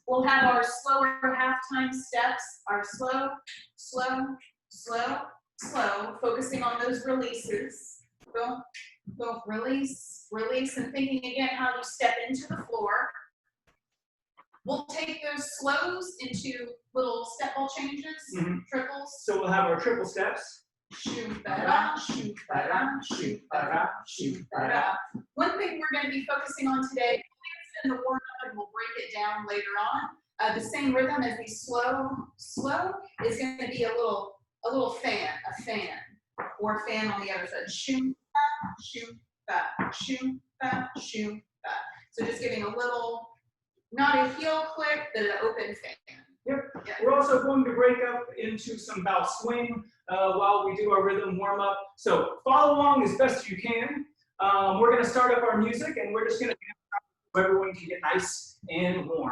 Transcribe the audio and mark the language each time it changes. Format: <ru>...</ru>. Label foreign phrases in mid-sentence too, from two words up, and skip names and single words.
<en>We'll have our slower half-time steps. Our slow, slow, slow, slow, focusing on those releases. Go, go, release, release, and thinking again how you step into the floor. We'll take those slows into little step ball changes, triples. So we'll have our triple steps. Shoot ba-da, shoot ba-da, shoot ba-da, shoot ba-da. One thing we're going to be focusing on today, in the warm-up, and we'll break it down later on. The same rhythm as the slow, slow is going to be a little fan, or fan on the other side. Shoot ba, shoot ba, shoot ba, shoot ba. So just giving a little, not a heel click, but an open fan. Yep. Yeah. We're also going to break up into some bow swing while we do our rhythm warm-up. So follow along as best you can. We're going to start up our music, and we're just going to so everyone can get nice and warm.</en>